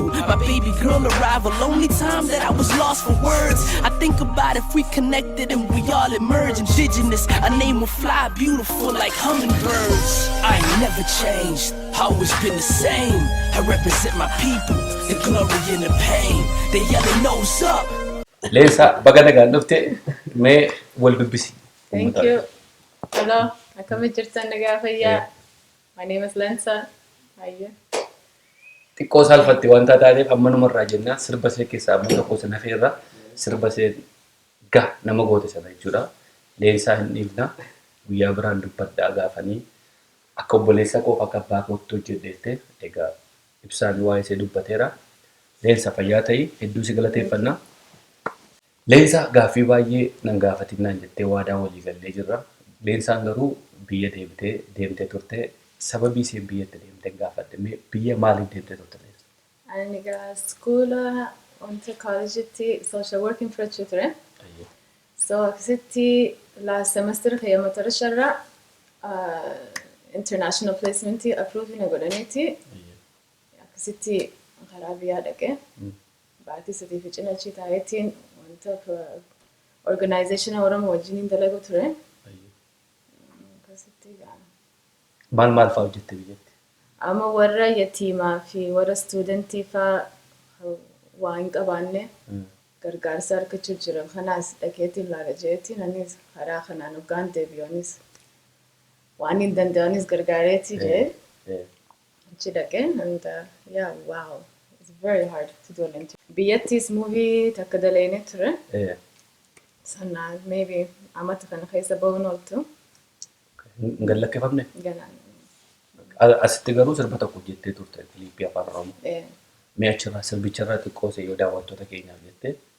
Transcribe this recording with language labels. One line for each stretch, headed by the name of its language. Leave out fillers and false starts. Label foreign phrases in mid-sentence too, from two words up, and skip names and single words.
English: My baby girl arrived a lonely time that I was lost for words. I think about if we connected and we all emerge indigenous. A name will fly beautiful like hummingbirds. I ain't never changed, always been the same. I represent my people, the glory and the pain. They yelling nose up.
Oromo: Lensa baga nagaan dhufte mee wal dubbisi.
English: Thank you. Hello,
Oromo: akkam jirtan nagaa fayyaa.
English: My name is Lensa. Hayya.
Oromo: Xiqqoo saalfatti wanta taateef amma numarraa jenna sirba see keessaa amma tokko sana feerra sirba see ga nama goote sana jechuudha. Leensaa hin dhiifna guyyaa biraan dubbadhaa gaafanii akka obboleessa koo akka abbaa kootti hojjedheette egaa ibsaan waa'ee ishee dubbateera. Leensa fayyaa ta'ii hedduu si galateeffannaa. Leensa gaaffii baay'ee nan gaafatinaan jettee waadaa walii gallee jirra. Leensaan garuu biyya deemtee turte sababii isheen biyyatti deemtee gaafatte biyya maaliif deemtee turte? Ani egaa schoola wanta collegetti
English: social working
Oromo: fudhachuu ture. So akkasitti
English: last semester
Oromo: keeyyama sharraa
English: international placement approve
Oromo: na godhaniiti. Akkasitti karaa biyyaa dhaqee baatii sadii fi cinachii taayetiin wanta organization Oromoo wajjiniin dalagu ture. Akkasitti maal fa'aa hojjette biyyatti? Amma warra yatiimaa fi warra studentii fa'aa waan hin qabaanne gargaarsa argachuu jira. Kanaas dhaqeetiin laala jeetiin anis karaa kanaan hoggaan deebi'oonis waan hin danda'anis gargaareetii jee achi dhaqeen
English: and yeah wow it's very hard to do an interview.
Oromo: Biyyattis movie takka daleene ture. Sanaa maybe amata kana keessa bahuun ooltu. Hin lakkifamne? Ganaan. Asitti garuu sirba tokko jettee turte Filiippii Afaan Oromoo. Mee achirraa sirbicharraa xiqqoo yoo daawwattoota keenyaaf jettee?